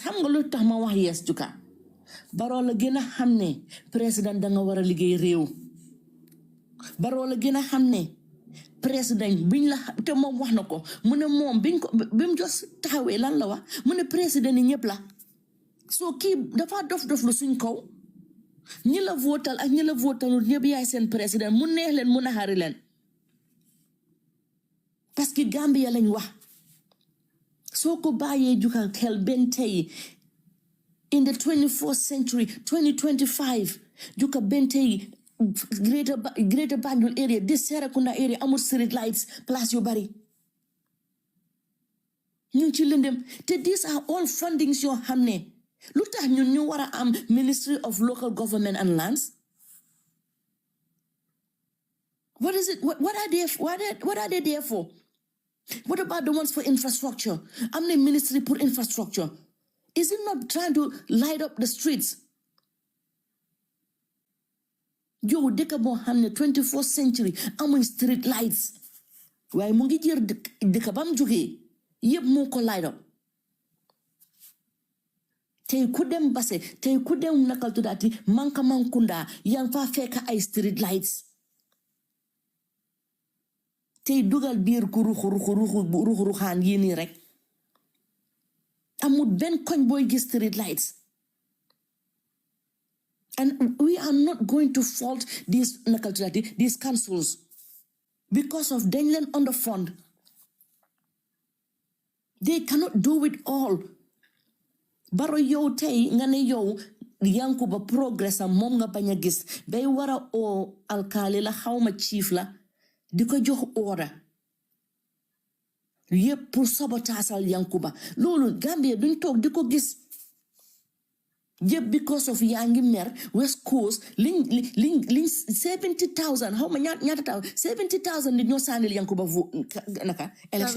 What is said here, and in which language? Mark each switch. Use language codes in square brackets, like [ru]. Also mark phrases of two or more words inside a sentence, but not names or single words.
[wo] Xam nga lu tax ma wax yes Juka. Barrow la gën a xam ne président da nga war a liggéey réew. Barrow la gën a xam ne président biñ la te moom wax na ko mu ne moom biñ ko bim jos taxawee lan la wax mu ne président yi ñëpp la soo kii dafa dof lu suñ kaw ñi la votal ak ñi la votalul ñëpp yaay seen président mu neex leen mu naxari leen parce que Gambia lañ wax soo ko bàyyee Juka xel benn tey [en] in the 24th century [wo] 2025 Juka benn tey greater Banjul area [en] this Serekunda area [wo] amul [en] street lights [wo] place yu bari ñu ci lëndëm te [en] these are all fundings [wo] yoo xam ne lu tax ñun ñu war a am Ministry of Local Government and Lands. [en] What is it? What are they there for? What about the ones for infrastructure? I'm the ministry for infrastructure. Is it not trying to light up the streets? Yo, [wo] deka bo hamne [en] 24th century amuñ street lights. [wo] Waaye mu ngi jër deka bam jógee yëpp moo ko [en] light up. [wo] Tey ku dem Basse tey ku dem nakal tuddaati Mankunda yang fa fekk ay [en] street lights tey dugal biir ku ruxu xaan yi nii rek amul benn koñ booy gis street lights and we are not going to fault these [wo] nakal tuddaati [en] these councils [wo] because of dañ leen underfund. [en] They cannot do it all. [wo] Barrow yow tey nga ne yow Yankuba progress am moom nga bañ a gis bay war a oo alkaali la xawma chief la di ko jox order yëpp pour sabotaasal Yankuba loolu Gambia duñ toog di ko gis yëpp [en] because of [wo] yaa ngi mer West Coast liñ 70,000 xawma ñaata taw 70,000 nit ñoo sànnil Yankuba naka election